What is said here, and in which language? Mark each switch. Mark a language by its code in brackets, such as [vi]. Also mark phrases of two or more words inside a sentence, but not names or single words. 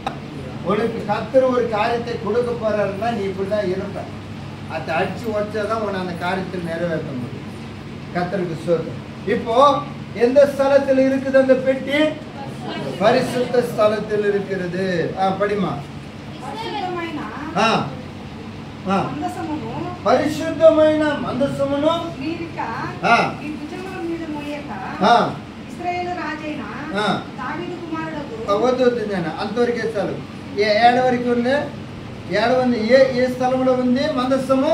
[ta] உனக்கு கர்த்தர் ஒரு காரியத்தை கொடுக்க போறாருன்னா நீ இப்படிதான் இருப்ப. அதை அடிச்சு உடச்சாதான் உன்னை அந்த காரியத்தில் நிறைவேற்ற முடியும். கர்த்தருக்கு ஸ்தோத்திரம். இப்போ எந்த ஸ்தலத்தில் இருக்குது அந்த பெட்டி? பரிசுத்த ஸ்தலத்தில் இருக்கிறது. படிமா. [te] పరిశుద్ధమైన మందసమును వద్దు నేను అంతవరకే చాలు. ఏడు వరకు ఉంది. ఏడు ఉంది. ఏ స్థలంలో ఉంది మందసము?